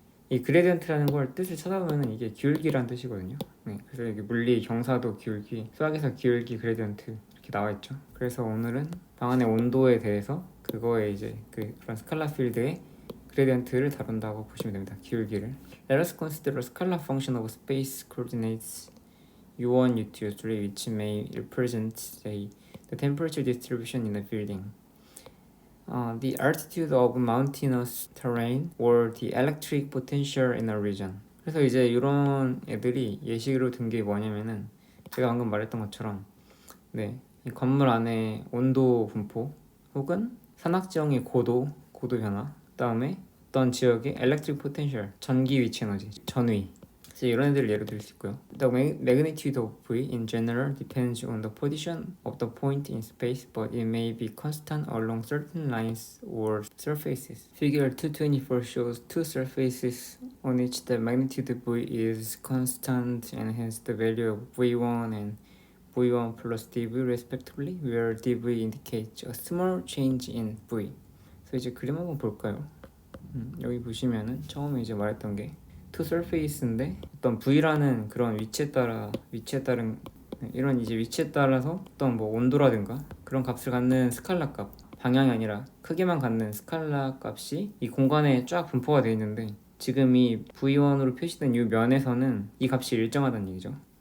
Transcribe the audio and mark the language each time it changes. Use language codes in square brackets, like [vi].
[ko] 이 그레디언트라는 걸 뜻을 찾아보면 이게 기울기란 뜻이거든요. 네, 그래서 여기 물리 경사도 기울기, 수학에서 기울기 그레디언트 이렇게 나와 있죠. 그래서 오늘은 방 안의 온도에 대해서 그거에 이제 그런 스칼라 필드의 그레디언트를 다룬다고 보시면 됩니다. 기울기를. [en] Let us consider a scalar function of space coordinates U1, U2, U3 which may represent, say, the temperature distribution in a building. The altitude of mountainous terrain or the electric potential in a region. [ko] 그래서 이제 이런 애들이 예시로 든 게 뭐냐면은 제가 방금 말했던 것처럼 이 건물 안에 온도 분포 혹은 산악지형의 고도 변화, 그다음에 어떤 지역의 electric potential, 전기 위치 에너지, 전위, 이런 애들을 예로 들 수 있고요. [en] The magnitude of V in general depends on the position of the point in space, but it may be constant along certain lines or surfaces. Figure 224 shows two surfaces on which the magnitude of V is constant and hence the value of V1 and V1 plus dV respectively, where dV indicates a small change in V. [ko] 그래서 이제 그림 한번 볼까요? 여기 보시면은 처음에 이제 말했던 게 투 서페이스인데 어떤 V라는 그런 위치에 따른 이런 이제 위치에 따라서 어떤 뭐 온도라든가 그런 값을 갖는 스칼라 값, 방향이 아니라 크기만 갖는 스칼라 값이 이 공간에 쫙 분포가 되어 있는데 지금 이 V1으로 표시된 이 면에서는 이 값이 일정하다는 얘기죠.